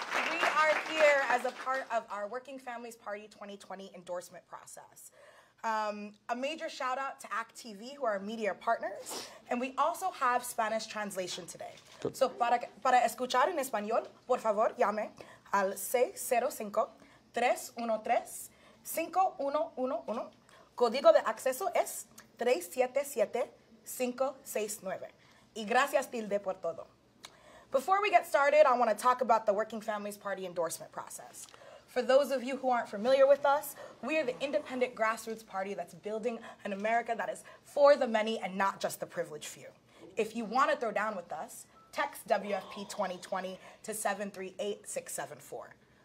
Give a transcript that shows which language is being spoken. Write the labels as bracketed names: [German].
[English] We are here as a part of our Working Families Party 2020 endorsement process. A major shout out to ACT TV, who are our media partners, and we also have Spanish translation today. Good. [Spanish] So para escuchar en español, por favor, llame al 605-313-5111. Código de acceso es 377569. Y gracias, Tilde, por todo. [English] Before we get started, I want to talk about the Working Families Party endorsement process. For those of you who aren't familiar with us, we are the independent grassroots party that's building an America that is for the many and not just the privileged few. If you want to throw down with us, text WFP 2020 to 738-674.